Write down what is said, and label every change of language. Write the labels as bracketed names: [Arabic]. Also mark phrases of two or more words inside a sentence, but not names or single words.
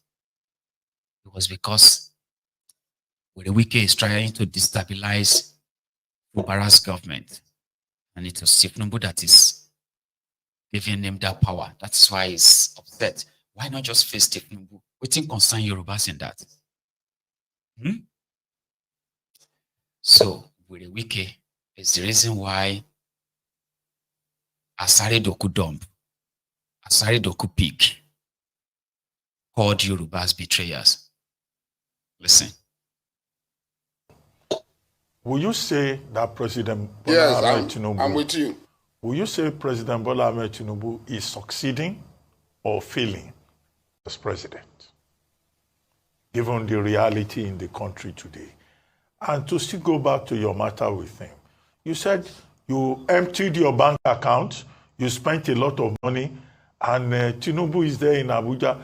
[English] It was because Wike is trying to destabilize Fubara's government. And it was Tinubu that is giving him that power. That's why he's upset. Why not just face Tinubu? We think concern Yorubas in that. So, with the Wike is the reason why Asari Dokubo, Asari Dokubo called Yorubas betrayers. Listen. Will you say that President Bola Yes, Ahmed Tinubu, I'm with you. will you say President Bola Ahmed Tinubu is succeeding or failing as president, given the reality in the country today? And to still go back to your matter with him, you said you emptied your bank account, you spent a lot of money, and Tinubu is there in Abuja.